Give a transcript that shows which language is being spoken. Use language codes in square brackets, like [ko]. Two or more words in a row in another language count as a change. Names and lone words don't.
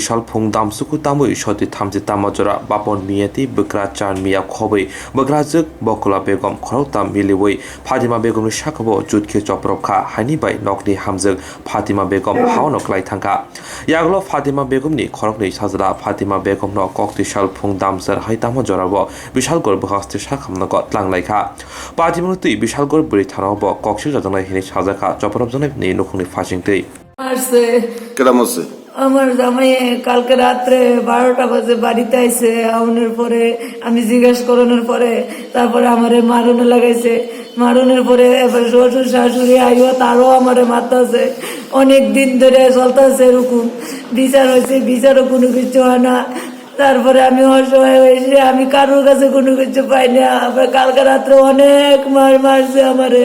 [trp] Shalphung Damsuku Tamui Shoti Thamji Tamajora Bapon Mieti Bukra Chan Mia Khobe Bukrajwk Bokula Begum Khoroktam Miliwei Fatima Begum Shakabo Jutke Choporokjakha Haini by Nokni Hamjwk Fatima Begum Haonok Lai Thangka Yaglo Fatima Begum ni Khorokni Sajada Fatima Begum no Kokti Shalphung Damsar Haitamo Jorabo Bishalgarh Bhasti Shakhamnagot Lang Laika Patimung Tui Bishalgarh Buri Thanobo Kokshu Jadana Hini Sajaka Choporokjakha ni Nukhungni Fashingte [bn] কেরাম আছে আমার জামাই কালকে রাত্রে 12টা বাজে বাড়িতে আইছে আউনের পরে আমি জিজ্ঞাসা করানোর পরে তারপরে আমারে মারুনে লাগাইছে মারুনের পরে এবার শ্বশুর শাশুড়ি আইও তারও আমারে মারতেছে অনেক দিন ধরে চলতেছে এরকম বিচার হয়েছে বিচারও কোনো কিছু হয় না তারপরে আমি অসহায় হয়েছি আমি কারোর কাছে কোনো কিছু পাই না আবার কালকে রাত্রে অনেক মারছে আমারে